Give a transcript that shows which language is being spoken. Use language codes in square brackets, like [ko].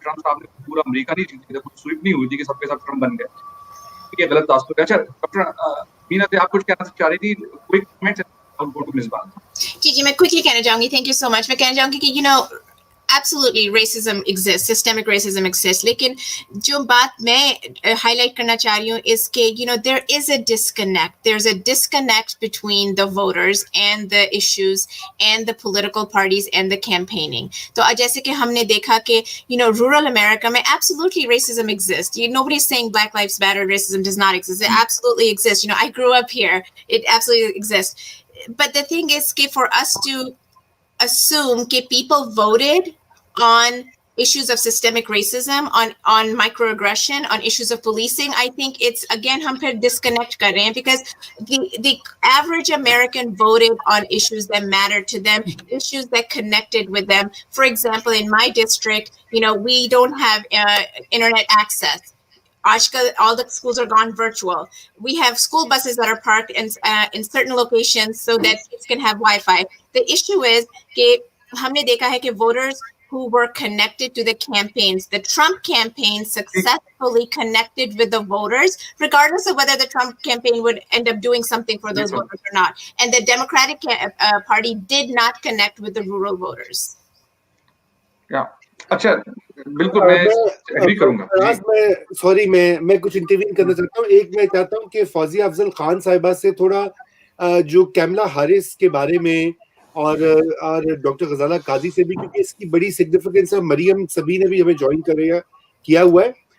[hi] Trump साहब ने पूरा अमेरिका नहीं जीती थी, कुछ स्वीप नहीं हुई थी कि सबके सब ट्रम्प बन गए। ये गलत तासुर है। अच्छा डॉक्टर मीना से आप कुछ कहना चाह रही थी, कोई कमेंट? जी, मैं क्विकली कहना चाहूंगी, [en] Thank you so much. [hi] मैं कहना चाहूंगी कि [en] absolutely racism exists, systemic racism exists, [hi] लेकिन जो बात मैं highlight करना चाह रही हूँ is कि [en] there is a disconnect. There's a disconnect between the voters and the issues and the political parties and the campaigning. [hi] तो जैसे कि हमने देखा कि rural America में [en] absolutely racism exists. Nobody's saying Black Lives Matter, racism does not exist. It absolutely exists. I grew up here. It absolutely exists. But the thing is कि for us to assume that people voted on issues of systemic racism, on microaggression, on issues of policing, I think it's, again, [hi] hum phir disconnect kar rahe hain, [en] because the average American voted on issues that mattered to them, issues that connected with them. For example, in my district, we don't have internet access. All the schools are gone virtual. We have school buses that are parked in certain locations so that kids can have Wi-Fi. The issue is that [hi] हमने देखा है कि [en] voters who were connected to the campaigns, the Trump campaign successfully connected with the voters, regardless of whether the Trump campaign would end up doing something for those voters or not. And the Democratic Party did not connect with the rural voters. Yeah. [hi] अच्छा, बिल्कुल मैं agree करूंगा। मैं कुछ intervene करना चाहता हूँ। एक मैं चाहता हूँ कि फौजिया अफजल खान साहिबा से थोड़ा जो कैमला हारिस के बारे में और डॉक्टर गजाला काजी से भी, क्योंकि इसकी बड़ी सिग्निफिकेंस है। मरियम सभी ने भी हमें ज्वाइन किया हुआ है।